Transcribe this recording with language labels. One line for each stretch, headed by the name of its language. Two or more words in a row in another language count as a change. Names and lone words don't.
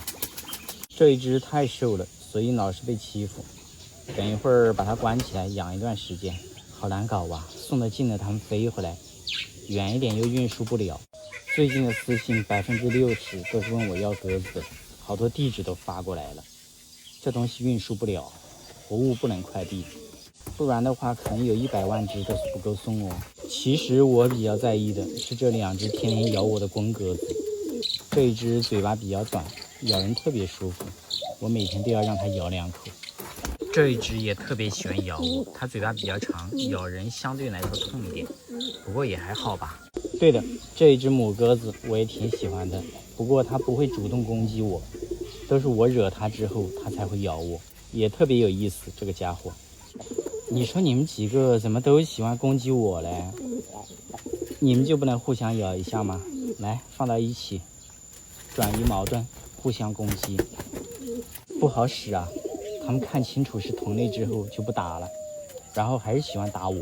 Chinese: 這一只太瘦了，所以老是被欺負。等一會兒把它關起來養一段時間，好難搞啊！送得近了它們飛回來，遠一點又運輸不了。最近的私信60%都是問我要鴿子的，好多地址都發過來了。這東西運輸不了，活物不能快遞，不然的話可能有100萬只都是不夠送哦。其實我比較在意的是這2只天天咬我的公鴿子，這一只嘴巴比較短，咬人特別舒服，我每天都要讓它咬2口。這一只也特別喜歡咬我，它嘴巴比較長，咬人相對來說痛一點，不過也還好吧。對的，這一只母鴿子我也挺喜歡的，不過它不會主動攻擊我，都是我惹它之後它才會咬我，也特別有意思。這個家伙，你說你們幾個怎麼都喜歡攻擊我嘞？你們就不能互相咬一下嗎？來，放到一起，轉移矛盾，互相攻擊，不好使啊。他們看清楚是同類之後就不打了，然後還是喜歡打我。